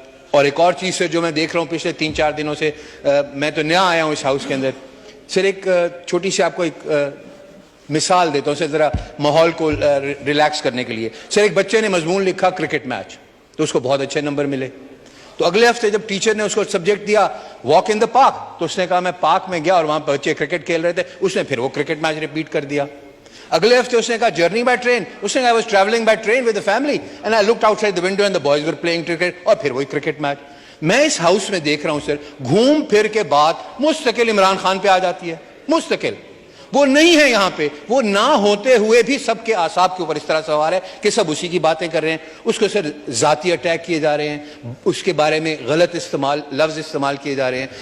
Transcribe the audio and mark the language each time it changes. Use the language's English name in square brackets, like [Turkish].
[Urdu] اور ایک اور چیز سر جو میں دیکھ رہا ہوں پچھلے 3-4 دنوں سے, میں تو نیا آیا ہوں اس ہاؤس کے اندر سر, ایک چھوٹی سی آپ کو ایک مثال دیتا ہوں ذرا ماحول کو ریلیکس کرنے کے لیے. سر ایک بچے نے مضمون لکھا کرکٹ میچ, تو اس کو بہت اچھے نمبر ملے. تو اگلے ہفتے جب ٹیچر نے اس کو سبجیکٹ دیا واک ان دا پارک, تو اس نے کہا میں پارک میں گیا اور وہاں بچے کرکٹ کھیل رہے تھے, اس نے پھر وہ کرکٹ میچ ریپیٹ کر دیا. اگلے ہفتے اس نے کہا [English] journey by train, اس نے کہا I was traveling by train with the family and I looked outside the window and the boys were playing cricket, [Urdu] اور پھر وہی کرکٹ میچ. میں اس ہاؤس میں دیکھ رہا ہوں سر گھوم پھر کے بات مستقل عمران خان پہ آ جاتی ہے. مستقل وہ نہیں ہے یہاں پہ, وہ نہ ہوتے ہوئے بھی سب کے اعصاب کے اوپر اس طرح سوار ہے کہ سب اسی کی باتیں کر رہے ہیں. اس کو سر ذاتی اٹیک کیے جا رہے ہیں, اس کے بارے میں غلط لفظ استعمال کیے جا رہے ہیں.